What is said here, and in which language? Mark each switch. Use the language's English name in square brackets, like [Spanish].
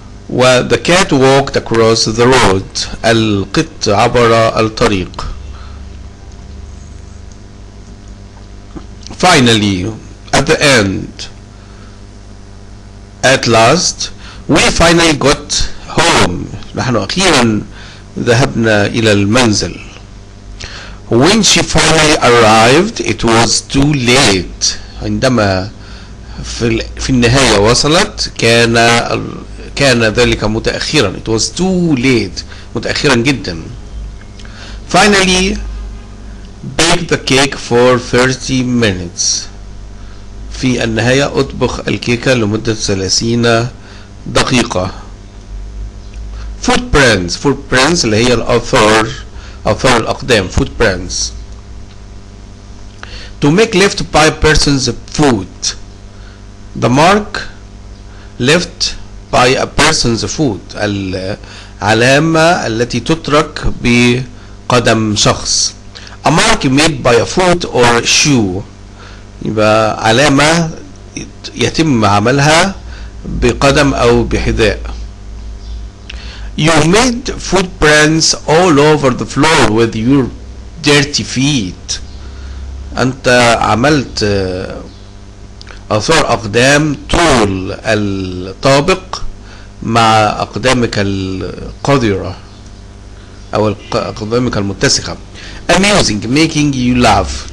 [English] و the cat walked across the road. [Arabic] القط عبر الطريق. [English] Finally, at the end, at last, we finally got home. [Arabic] نحن أخيرا ذهبنا إلى المنزل. [English] When she finally arrived, it was too late. [Arabic] عندما في النهاية وصلت كان ذلك متأخرا. [English] It was too late. [Arabic] متأخرا جدا. [English] Finally, bake the cake for 30 minutes. [Arabic] في النهاية اطبخ الكيكة لمدة 30 دقيقة. Footprints اللي هي الآثار الأقدام. [English] Footprints. To make left by a person's foot. The mark left by a person's foot. [Arabic] العلامة التي تترك بقدم شخص. [English] A mark made by a foot or shoe. [Arabic] يبقى علامة يتم عملها بقدم أو بحذاء. [English] You made footprints all over the floor with your dirty feet. [Arabic] أنت عملت آثار أقدام طول الطابق مع أقدامك القذرة أو أقدامك المتسخة. [English] Amusing, making you laugh.